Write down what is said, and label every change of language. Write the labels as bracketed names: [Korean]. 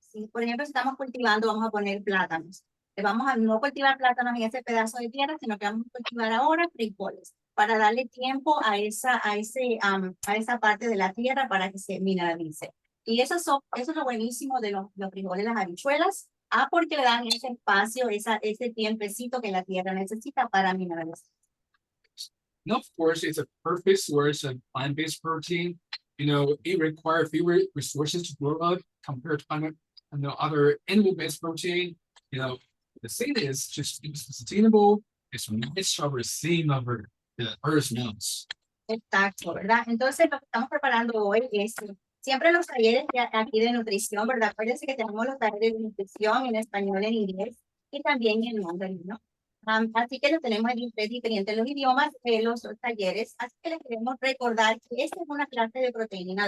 [Spanish] Si, por ejemplo, si estamos cultivando, vamos a poner plátanos. Vamos a no cultivar plátanos en ese pedazo de tierra, sino que vamos a cultivar ahora frijoles para darle tiempo a esa parte de la tierra para que se mineralice. Y eso es lo buenísimo de los frijoles, las habichuelas, porque le dan ese espacio, ese tiempecito que la tierra necesita para mineralizar. [English] And of course, it's a perfect source of plant-based protein. You know, it requires fewer resources to grow up compared to other animal-based protein. You know, the thing is just it's sustainable. It's nice over seeing over the earth's nose. [Spanish] Exacto, ¿verdad? Entonces, lo que estamos preparando hoy es siempre los talleres aquí de nutrición, ¿verdad? Acuérdense que tenemos los talleres de nutrición en español, en inglés y también en mandarín, ¿no? Así que lo tenemos en diferentes los idiomas, los talleres. Así que les queremos recordar que esta es una clase de proteína.